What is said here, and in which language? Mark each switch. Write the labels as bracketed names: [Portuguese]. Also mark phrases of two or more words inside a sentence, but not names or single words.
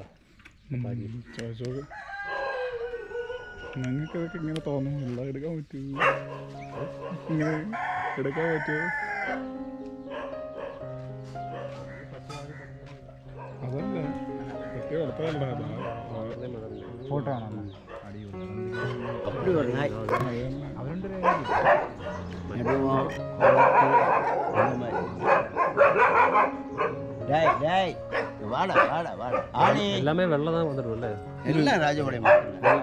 [Malayalam] ചോദിച്ചോളൂ, ഞങ്ങൾക്കതൊക്കെ ഇങ്ങനെ തോന്നുന്നില്ല. എടുക്കാൻ പറ്റുമോ? ഇങ്ങനെ എടുക്കാൻ പറ്റുമോ? അതല്ല കുട്ടി വളർത്താറുണ്ട്. ഫോട്ടോ ആണോ? [Tamil] அப்படி ஒரு நாய் [Malayalam] അവരുണ്ട്. [Tamil] டேய் வாடா வாடா வாடா ஆணி எல்லாமே வெள்ளை தான் வந்துடும்ல. எல்லாம் ராஜபாளையம் மட்டும்